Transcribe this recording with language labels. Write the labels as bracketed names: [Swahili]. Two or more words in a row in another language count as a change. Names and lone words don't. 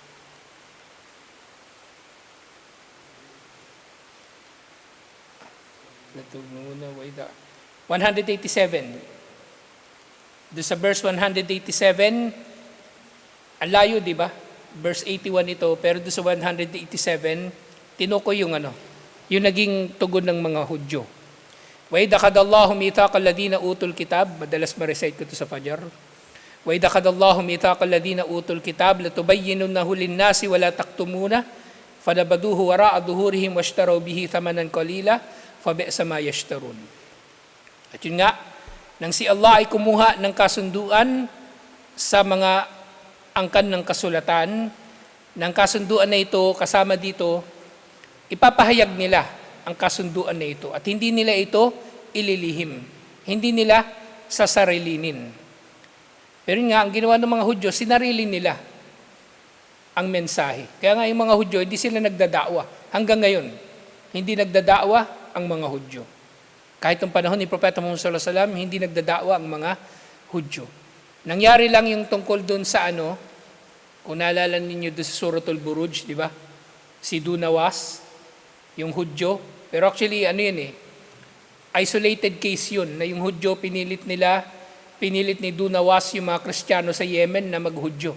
[Filipino] Latog muna, 187. Doon sa verse 187, ang layo, di ba? Verse 81 ito, pero doon sa 187, tinukoy yung yung naging tugon ng mga Hudyo. [Arabic] وإذ أخذ الله ميثاق الذين أوتوا الكتاب, [Filipino] madalas ma-recite ko ito sa Fajr. [Arabic] وإذ أخذ الله ميثاق الذين أوتوا الكتاب لتبيننه للناس ولا تكتمونه فنبذوه وراء ظهورهم واشتروا به ثمنا قليلا فبئس ما يشترون. [Filipino] At yun nga, nang si Allah ay kumuha ng kasunduan sa mga angkan ng kasulatan, ng kasunduan na ito, kasama dito, ipapahayag nila ang kasunduan na ito at hindi nila ito ililihim. Hindi nila sasarilinin. Pero nga, ang ginawa ng mga Hudyo, sinarili nila ang mensahe. Kaya nga yung mga Hudyo, hindi sila nagdadakwa. Hanggang ngayon, hindi nagdadakwa ang mga Hudyo. Kahit ng panahon ni Propeta Muhammad [Arabic] صلى الله عليه وسلم, [Filipino] hindi nagdadakwa ang mga Hudyo. Nangyari lang yung tungkol doon sa kung naalala ninyo doon sa Suratul Buruj, di ba? Si Dunawas, yung Hudyo. Pero actually, [English] isolated case [Filipino] yun, na yung Hudyo pinilit ni Dunawas yung mga Kristiyano sa Yemen na mag-Hudyo.